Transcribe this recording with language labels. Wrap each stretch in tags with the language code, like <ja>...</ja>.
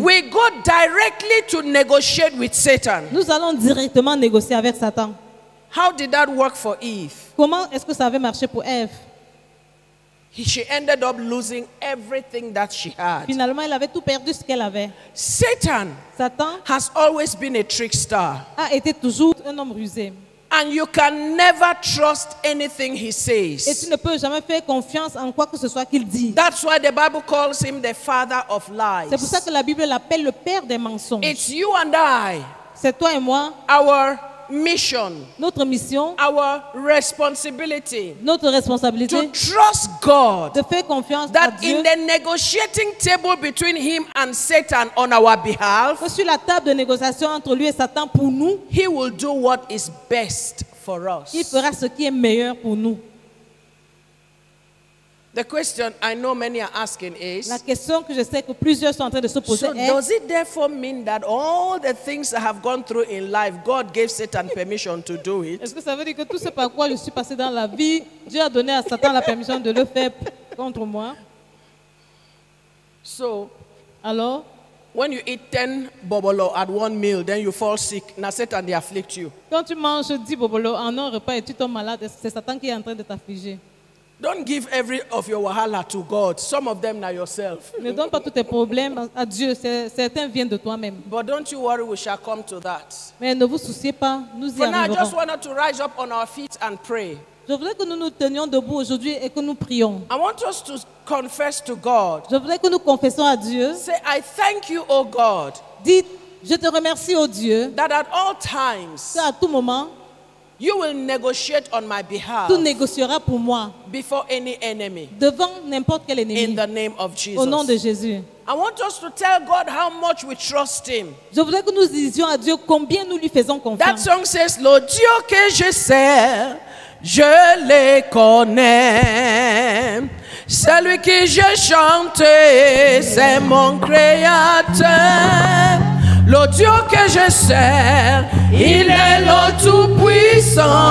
<en>We go directly to negotiate with Satan.</en> <fr>Nous allons directement négocier avec Satan.</fr> <en>How did that work for Eve?</en> <fr>Comment est-ce que ça avait marché pour Ève?</fr> <en>She ended up losing everything that she had.</en> <fr>Finalement, elle avait tout perdu ce qu'elle avait.</fr> <en>Satan</en> <fr>Satan</fr> <en>has always been a trickster.</en> <fr>a été toujours un homme rusé.</fr> <en>And you can never trust anything he</en> <fr>Et tu</fr> <en>says.</en> <fr>ne peux jamais faire confiance en quoi que ce soit qu'il dit.</fr> <en>That's why the Bible calls him the father of</en> <fr>C'est pour ça</fr> <en>lies.</en> <fr>que la Bible l'appelle le père des mensonges.</fr> <en>It's you and I,</en> <fr>C'est toi et moi,</fr> <en>our mission,</en> <fr>notre mission,</fr> <en>our responsibility</en> <fr>notre responsabilité</fr> <en>to trust God</en> <fr>de faire confiance à</fr> <en>that</en> <fr>Dieu.</fr> <en>in the negotiating table between him and Satan on our behalf,</en> <fr>Que sur la table de négociation entre lui et Satan pour nous,</fr> <en>he will do what is best for</en> <fr>il</fr> <en>us.</en> <fr>fera ce qui est meilleur pour nous.</fr> <en>The question I know many are asking is,</en> <fr>La question que je sais que plusieurs sont en train de se poser</fr> <en>so</en> <fr>est:</fr> <en>does it therefore mean that all the things I have gone through in life, God gave Satan permission to do it?</en> <fr>est-ce que ça veut dire que tout ce par quoi je suis passé dans la vie, Dieu a donné à Satan la permission de le faire contre moi?</fr> <en>So</en> <fr>Alors,</fr> <en>when you eat 10 bobolo at one meal, then you fall sick. Now Satan they afflict you.</en> <fr>quand tu manges 10 bobolo en un repas et tu tombes malade, c'est Satan qui est en train de t'affliger.</fr> <en>Don't give every of your wahala to God. Some of them are yourself.</en> <fr>Ne donne pas tous tes problèmes à Dieu, certains viennent de toi-même.</fr> <en>But don't you worry, we shall come to that.</en> <fr>Mais ne vous souciez pas, nous y</fr> <en>For now, I just wanted to rise up on our feet and pray.</en> <fr>Je voudrais que nous nous tenions debout aujourd'hui et que nous prions.</fr> <en>I want us to confess to God.</en> <fr>Je voudrais que nous confessons à Dieu.</fr> <en>Say, I thank you, O God,</en> <fr>Dites, je te remercie, ô Dieu,</fr> <en>that at all times</en> <fr>qu'à tout moment,</fr> <en>you will negotiate on my behalf</en> <fr>tu négocieras pour moi</fr> <en>before any enemy</en> <fr>devant n'importe quel</fr> <en>in</en> <fr>ennemi.</fr> <en>the name of</en> <fr>Au nom de</fr> <en>Jesus.</en> <fr>Jésus.</fr> <en>I want us to tell God how much we trust him.</en> <fr>Je voudrais que nous disions à Dieu combien nous lui faisons</fr> <en>That</en> <fr>confiance.</fr> <en>song says,</en> <fr>le Dieu que je sers, je le connais. Celui que je chante, c'est mon créateur. Le Dieu que je sers, il est le tout-puissant.</fr>